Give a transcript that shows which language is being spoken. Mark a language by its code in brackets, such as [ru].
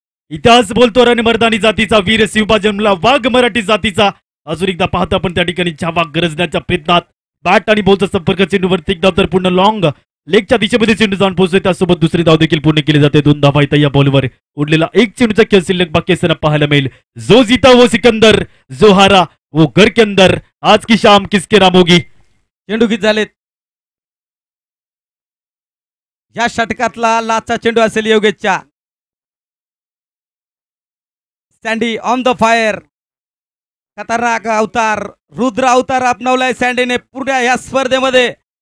[mr] इतिहास बोलतो रणमर्दानी जातीचा वीर शिवबा जन्मला वाघ मराठी जातीचा. अजून एकदा पाहतो आपण त्या ठिकाणी छावा गरजण्याच्या प्रयत्नात बॅट आणि बॉलचा संपर्क चेंडूवरती एकदा तर पूर्ण लॉंग लेगच्या दिशेमध्ये चेंडू जाऊन पोहोचतोय. त्यासोबत दुसरी धाव देखील पूर्ण केली जाते. 2 धावा येतात या बॉलवर. उरलेला 1 चेंडूचा खेळ शिल्लक बाकी असताना पाहायला मिळेल. [hi] जो जीता वो सिकंदर, जो हारा वो घर के अंदर. आज की शाम किसके नाम होगी. [mr] चेंडू किती झालेत या षटकातला लाचा चेंडू असेल योगेशच्या. Sandy [en] On the fire. [mr] खतरनाक अवतार, रुद्र अवतार अपनावलाय सँडीने पूर्ण या स्पर्धेमध्ये.